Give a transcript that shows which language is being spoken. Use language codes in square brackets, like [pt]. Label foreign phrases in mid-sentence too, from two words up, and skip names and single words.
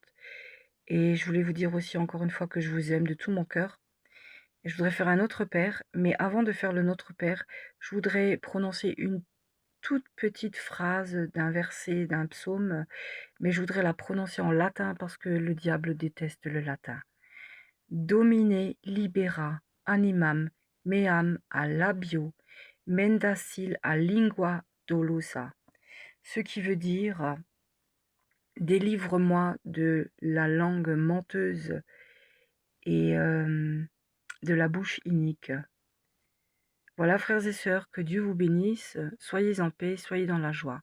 [fr] Et je voulais vous dire aussi encore une fois que je vous aime de tout mon cœur. Et je voudrais faire un Notre Père, mais avant de faire le Notre Père, je voudrais prononcer une toute petite phrase d'un verset, d'un psaume, mais je voudrais la prononcer en latin parce que le diable déteste le latin. [la] Domine libera animam meam a labio, mendacil a lingua dolosa. [fr] Ce qui veut dire délivre-moi de la langue menteuse et de la bouche inique. Voilà, frères et sœurs, que Dieu vous bénisse, soyez en paix, soyez dans la joie.